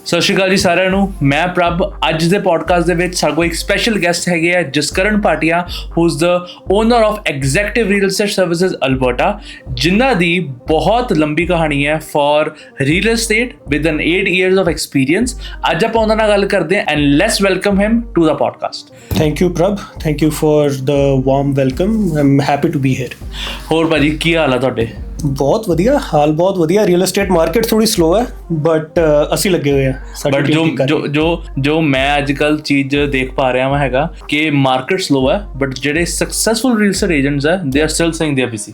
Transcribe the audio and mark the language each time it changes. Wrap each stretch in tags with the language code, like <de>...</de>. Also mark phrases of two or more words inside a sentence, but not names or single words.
<pa>ਸਤਿ ਸ਼੍ਰੀ ਅਕਾਲ ਜੀ ਸਾਰਿਆਂ ਨੂੰ। ਮੈਂ ਪ੍ਰਭ। ਅੱਜ ਦੇ ਪੋਡਕਾਸਟ ਦੇ ਵਿੱਚ ਸਾਡੇ ਕੋਲ ਇੱਕ</pa> <en>special guest</en> <pa>ਹੈਗੇ ਆ ਜਸਕਰਨ ਭਾਟੀਆ,</pa> <en>who is the owner of</en> <pa>ਐਗਜ਼ੈਕਟਿਵ ਰੀਅਲ ਐਸਟੇਟ ਸਰਵਿਸਿਜ਼ ਅਲਬਰਟਾ, ਜਿਨ੍ਹਾਂ ਦੀ ਬਹੁਤ ਲੰਬੀ ਕਹਾਣੀ ਹੈ</pa> <en>for real estate with an 8 years of experience.</en> <pa>ਅੱਜ ਆਪਾਂ ਉਹਨਾਂ ਨਾਲ ਗੱਲ ਕਰਦੇ ਹਾਂ</pa> <en>and let's welcome him to the podcast. Thank you, Prab. Thank you for the warm welcome. I'm happy to be here.</en> <pa>ਹੋਰ ਭਾਜੀ ਕੀ ਹਾਲ ਆ ਤੁਹਾਡੇ? ਬਹੁਤ ਵਧੀਆ ਹਾਲ, ਬਹੁਤ ਵਧੀਆ।</pa> <en>real estate market</en> <pa>ਥੋੜੀ ਸਲੋ ਹੈ ਬਟ ਅਸੀਂ ਲੱਗੇ ਹੋਏ ਆ। ਬਟ ਜੋ ਮੈਂ ਅੱਜ ਕੱਲ ਚੀਜ਼ ਦੇਖ ਪਾ ਰਿਹਾ ਹਾਂ ਹੈਗਾ ਕਿ</pa> <en>market slow</en> <pa>ਹੈ ਬਟ ਜਿਹੜੇ</pa> <en>successful real estate agents</en> <pa>ਹੈ</pa> <en>they are still saying they are busy.</en>